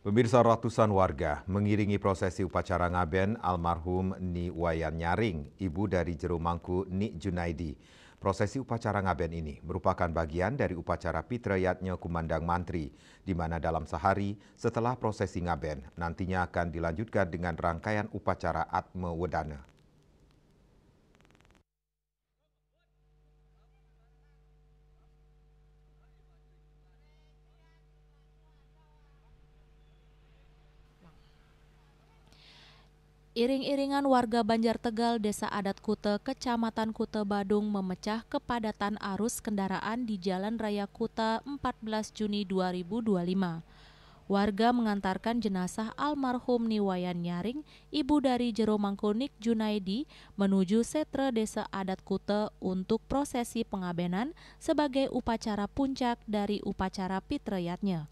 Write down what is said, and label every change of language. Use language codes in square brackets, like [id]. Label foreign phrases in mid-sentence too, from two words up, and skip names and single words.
[id] Pemirsa, ratusan warga mengiringi prosesi upacara ngaben almarhum Ni Wayan Nyaring, ibu dari Jero Mangku Ni Junaidi. Prosesi upacara ngaben ini merupakan bagian dari upacara Pitrayatnya Kumandang Mantri, di mana dalam sehari setelah prosesi ngaben nantinya akan dilanjutkan dengan rangkaian upacara Atma Wedana. Iring-iringan warga Banjar Tegal, Desa Adat Kute, Kecamatan Kute Badung memecah kepadatan arus kendaraan di Jalan Raya Kuta 14 Juni 2025. Warga mengantarkan jenazah almarhum Ni Wayan Nyaring, ibu dari Jero Mangku Ni Junaidi, menuju setre Desa Adat Kute untuk prosesi pengabenan sebagai upacara puncak dari upacara Pitrayatnya.